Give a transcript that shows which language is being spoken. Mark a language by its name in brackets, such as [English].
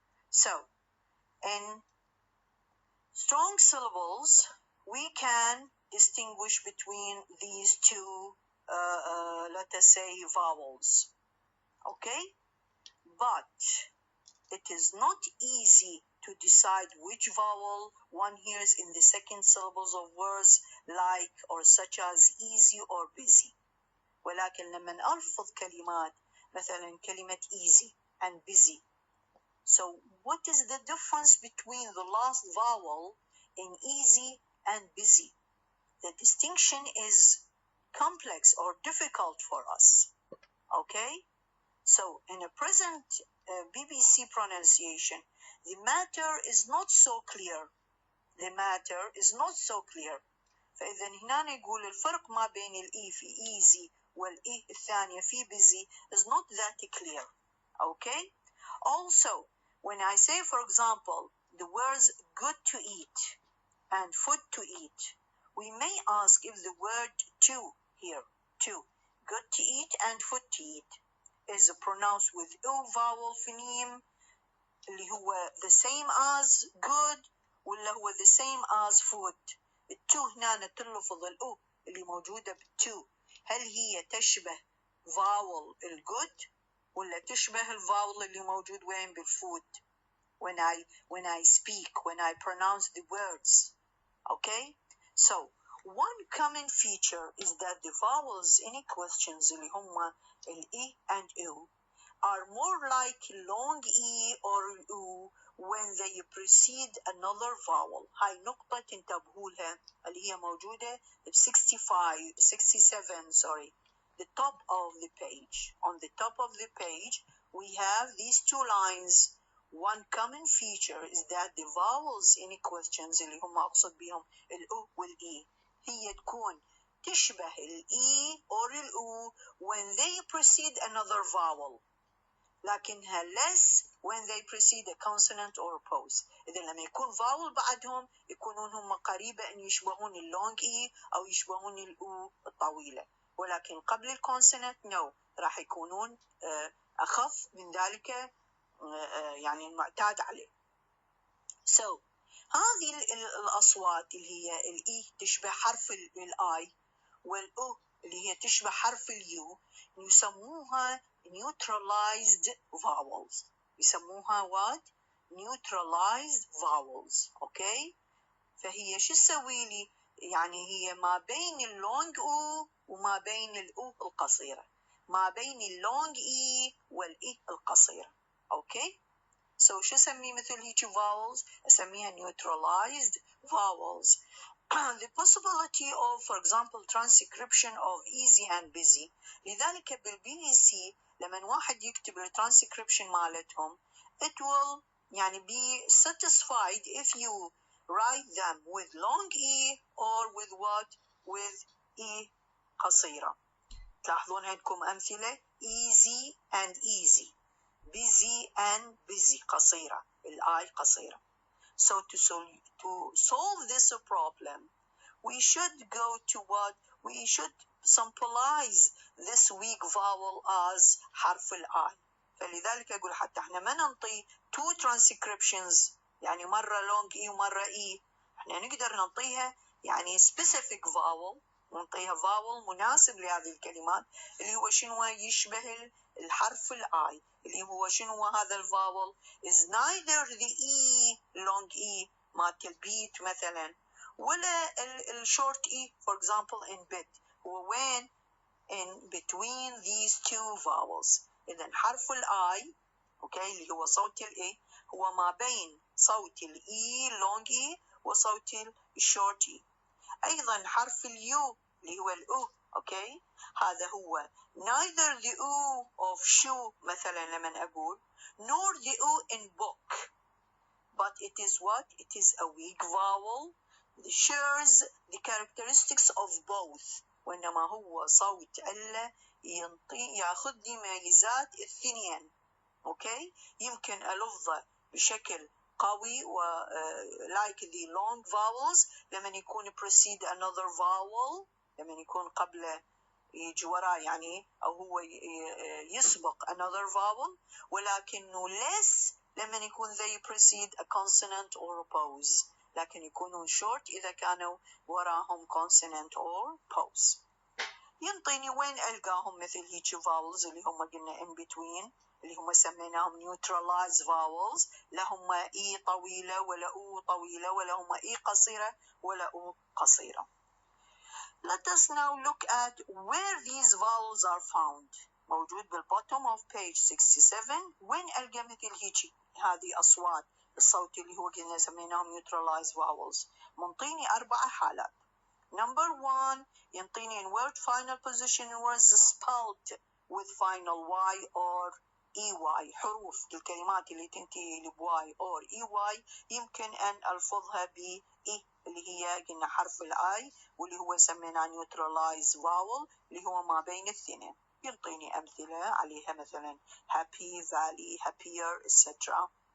[English] So, in strong syllables, we can distinguish between these two, let us say, vowels, okay? But it is not easy to decide which vowel one hears in the second syllables of words like or such as easy or busy. [Arabic] ولكن لما ألفظ كلمات مثلا كلمة [English] easy and busy. So what is the difference between the last vowel in easy and busy? The distinction is complex or difficult for us. Okay? So in a present BBC pronunciation, the matter is not so clear. The matter is not so clear. [Arabic] فإذا هنا يقول الفرق ما بين الإي في easy والإي الثانية في busy [English] is not that clear. Okay? Also, when I say, for example, the words good to eat and food to eat, we may ask if the word to here, to, good to eat and food to eat, is pronounced with U vowel phoneme [Arabic] اللي هو [English] the same as good [Arabic] ولا هو [English] the same as food. [Arabic] التو هنا تلفظ الأو اللي موجودة بالتو، هل هي تشبه vowel الجود ولا تشبه الفاول اللي موجود وين بالفود [English] when I speak, when I pronounce the words. Okay? So, one common feature is that the vowels in questions [Arabic] اللي هما الإي [English] and U are more like long E or U when they precede another vowel. [Arabic] هاي نقطة تنتبهوا لها اللي هي موجودة ب 67 [English] sorry, the top of the page. On the top of the page we have these two lines. One common feature is that the vowels in questions [Arabic] اللي هم أقصد بهم الأو والإي هي تكون تشبه الإي [English] or الأو when they precede another vowel، لكنها less when they precede a consonant or a pause. [Arabic] إذا لما يكون vowel بعدهم يكونون هم قريبة أن يشبهون اللونج إي أو يشبهون الأو الطويلة، ولكن قبل الكونسونانت no، راح يكونون أخف من ذلك يعني المعتاد عليه. So هذه الأصوات اللي هي الإي تشبه حرف الآي والأو اللي هي تشبه حرف اليو يسموها [English] neutralized vowels. [Arabic] يسموها what? [English] neutralized vowels. okay? [Arabic] فهي شو تسوي لي؟ يعني هي ما بين اللونج او وما بين الأو القصيرة، ما بين اللونج إي والإي القصيرة. okay? So شو أسميه مثل هيك vowels؟ أسميها [English] neutralized vowels. The possibility of, for example, transcription of easy and busy. [Arabic] لذلك بالBBC لما واحد يكتب الترانسكريبشن مالتهم [English] it will [Arabic] يعني [English] be satisfied if you write them with long E or with what? with E قصيرة. [Arabic] تلاحظون عندكم أمثلة [English] easy and easy, busy and busy [Arabic] قصيرة، الآي قصيرة. [English] So to solve this problem, we should go to what? We should symbolize this weak vowel as حرف الآي. [Arabic] فلذلك أقول حتى احنا ما ننطي [English] two transcriptions [Arabic] يعني مرة long E ومرة E، احنا نقدر ننطيها يعني [English] specific vowel [Arabic] ونعطيها vowel مناسب لهذه الكلمات اللي هو شنو يشبه الحرف الآي اللي هو شنو هذا الفاول [English] is neither the E long E [Arabic] مالت البيت مثلا ولا الشورت E [English] for example in bit [Arabic] هو وين [English] in between these two vowels. [Arabic] إذا حرف الآي أوكي اللي هو صوت الإي هو ما بين صوت الإي long E وصوت الشورت E. أيضا حرف اليو اللي هو الأو أوكي هذا هو [English] neither the U of shoe [Arabic] مثلا لما أقول [English] nor the U in book but it is what? It is a weak vowel that shares the characteristics of both [Arabic] وإنما هو صوت ألا ياخذ مميزات الاثنين أوكي يمكن ألفظه بشكل قوي و [English] like the long vowels [Arabic] لما يكون [English] precede another vowel [Arabic] لما يكون قبله يجي وراه يعني أو هو يسبق another vowel ولكنه less لما يكون [English] they precede a consonant or a pause [Arabic] لكن يكونون short إذا كانوا وراهم [English] consonant or pause. [Arabic] ينطيني وين ألقاهم مثل هيك vowels اللي هم قلنا in between اللي هم سميناهم [English] neutralized vowels [Arabic] لا هم إي طويلة ولا أو طويلة ولا هم إي قصيرة ولا أو قصيرة. [English] Let us now look at where these vowels are found. [Arabic] موجود بال [English] bottom of page 67 [Arabic] وين ألقى مثل هيك هذه أصوات الصوت اللي هو قلنا سميناهم [English] neutralized vowels. [Arabic] منطيني 4 حالات. Number 1 ينطيني [English] in word final position words spelled with final Y or EY [Arabic] حروف الكلمات اللي تنتهي ب Y or EY يمكن أن ألفظها ب E اللي هي قلنا حرف الآي واللي هو سميناه [English] neutralized vowel [Arabic] اللي هو ما بين الاثنين. ينطيني أمثلة عليها مثلا [English] happy, valley, happier, etc.